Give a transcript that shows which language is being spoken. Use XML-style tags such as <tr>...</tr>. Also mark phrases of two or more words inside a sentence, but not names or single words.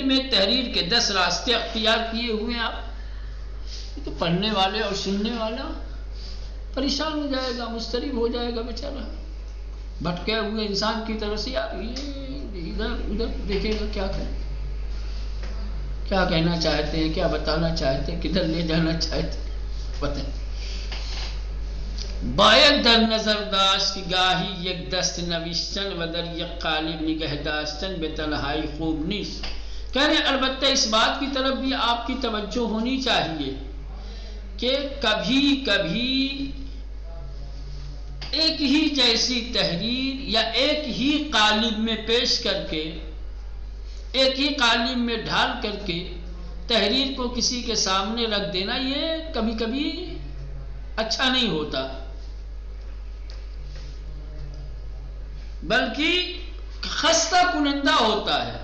<ur>میں تحریر کے 10 راستے اختیار کیے ہوئے ہیں آپ، تو پڑھنے والے اور سننے والا پریشان ہو جائے گا، مضطرب ہو جائے گا بیچارہ، بھٹکے ہوئے انسان کی طرح سے یار یہ ادھر ادھر دیکھے گا کیا کرے، کیا کہنا چاہتے ہیں، کیا بتانا چاہتے ہیں، کدھر لے جانا چاہتے ہیں، بتائیں۔</ur> <fa>باید در نظر داشت کہ گاہی یک دست نوشتن و در یک قالب نگہ داشتن به تنہائی خوب نیست۔</fa> <ur>کہہ رہے ہیں البتہ اس بات کی طرف بھی آپ کی توجہ ہونی چاہیے کہ کبھی کبھی ایک ہی جیسی تحریر یا ایک ہی قالب میں پیش کر کے، ایک ہی قالب میں ڈھال کر کے تحریر کو کسی کے سامنے رکھ دینا، یہ کبھی کبھی اچھا نہیں ہوتا، بلکہ</ur> <fa>خستہ کنندہ</fa> <ur>ہوتا ہے۔</ur>